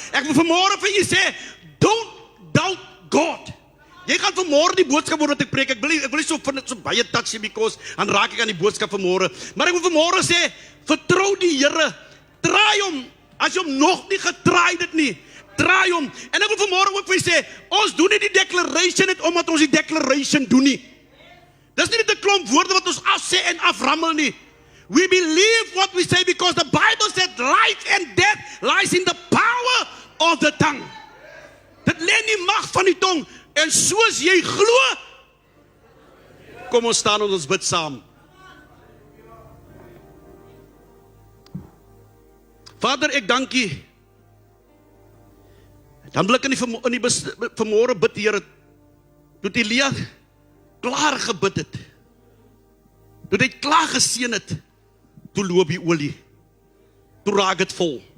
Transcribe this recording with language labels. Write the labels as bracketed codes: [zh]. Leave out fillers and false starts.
[af] Ek wil vanmôre vir u sê, [en] don't doubt God. [af] Jy gaan vanmôre die boodskap hoor wat ek preek. Ek wil nie so baie touchy, because dan raak ek aan die boodskap vanmôre. Maar ek wil vanmôre sê, vertrou die Here. Draai hom, as jy hom nog nie getraai dit nie, draai hom. En ek wil vanmôre ook vir jy sê, ons doen nie die declaration net omdat ons die declaration doen nie. Dis nie net 'n klomp woorde wat ons afsê en aframmel nie. [en] We believe what we say because the Bible said life and death lies in the power of the tongue. [af] Dit lê in die mag van die tong. En soos jy glo, kom ons staan en ons bid saam. Vader, ek dank U. Dan wil ek in die vanmôre bid, Here, toe Elia klaar gebid het, toe hy klaar geseën het, toe loop die olie, toe raak het vol.